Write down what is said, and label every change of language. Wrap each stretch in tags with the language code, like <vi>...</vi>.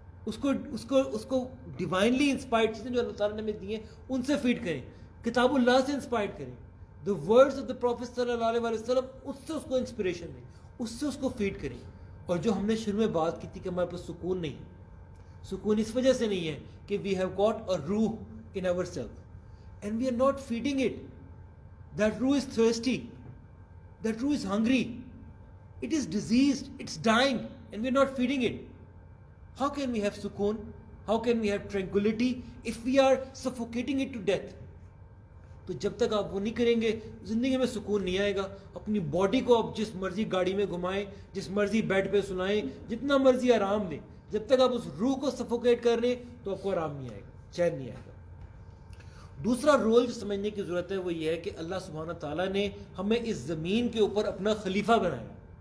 <ur>اس کو divinely inspired چیزیں جو اللہ تعالیٰ نے ہمیں دی ہیں ان سے فیڈ کریں, کتاب اللہ سے انسپائرڈ کریں,</ur> <en>the words of the prophet</en> <ur>صلی اللہ علیہ وسلم, اس سے اس کو انسپریشن دیں, اس سے اس کو فیڈ کریں. اور جو ہم نے شروع میں بات کی تھی کہ ہمارے پاس سکون نہیں, سکون اس وجہ سے نہیں ہے کہ</ur> <en>We have got a روح in our self and we are not feeding it. That روح is thirsty, that روح is hungry, it is diseased, it's dying, and we are not feeding it. How can we have sukoon? How can we have tranquility if we are suffocating it to death?</en> <ur>تو جب تک آپ وہ نہیں کریں گے زندگی میں سکون نہیں آئے گا. اپنی باڈی کو آپ جس مرضی گاڑی میں گھمائیں, جس مرضی بیڈ پہ سلائیں, جتنا مرضی آرام دیں, جب تک آپ اس روح کو سفوکیٹ کر رہے ہیں تو آپ کو آرام نہیں آئے گا, چین نہیں آئے گا. دوسرا رول جو سمجھنے کی ضرورت ہے وہ یہ ہے کہ اللہ سبحانہ تعالیٰ نے ہمیں اس زمین کے اوپر اپنا خلیفہ بنایا.</ur>